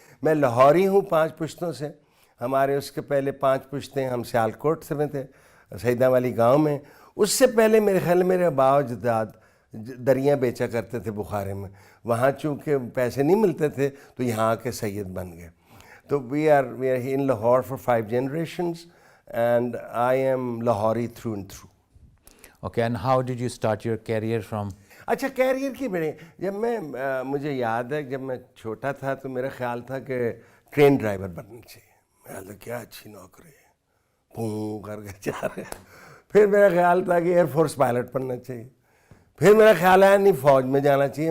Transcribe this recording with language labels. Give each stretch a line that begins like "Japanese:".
Urdu: میں لاہوری ہوں 5 پشتوں سے. ہمارے اس کے پہلے 5 پشتیں ہم سیالکوٹ سے میں تھے، سیدہ والی گاؤں میں. اس سے پہلے میرے خیال میرے باؤ جداد دریاں بیچا کرتے تھے بخارے میں. وہاں چونکہ پیسے نہیں ملتے تھے تو یہاں کے سید بن گئے.
English: تو we are in Lahore for 5 generations and I am Lahori through and through. Okay, and how did you start your career from?
Urdu: اچھا کیریئر کی بڑے جب میں مجھے یاد ہے جب میں چھوٹا تھا تو میرا خیال تھا کہ ٹرین ڈرائیور بننا چاہیے. میں تو کیا اچھی نوکری ہے، پھوں کر کے جا رہے. پھر میرا خیال تھا کہ ایئر فورس پائلٹ بننا چاہیے. پھر میرا خیال آیا نہیں فوج میں جانا چاہیے.